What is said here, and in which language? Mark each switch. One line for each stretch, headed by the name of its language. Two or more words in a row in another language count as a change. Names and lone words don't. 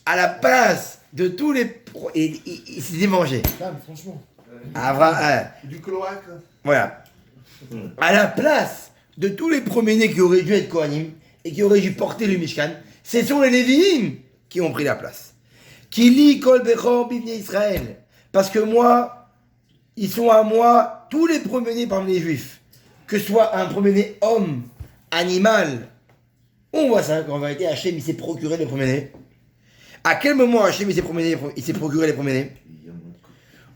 French: à la place de tous les... Il s'est mangé. Franchement. Du cloaque. Voilà. À la place de tous les premiers-nés qui auraient dû être Kohanim et qui auraient dû porter le Mishkan, ce sont les Lévi'im qui ont pris la place.
Hebrew: כי לי כל בכור בבני ישראל.
French: Parce que moi, ils sont à moi tous les premiers-nés parmi les Juifs. Que ce soit un premier-né homme, animal. On voit ça qu'en vérité, Hachem il s'est procuré les premiers-nés. À quel moment Hachem il s'est procuré les premiers-nés?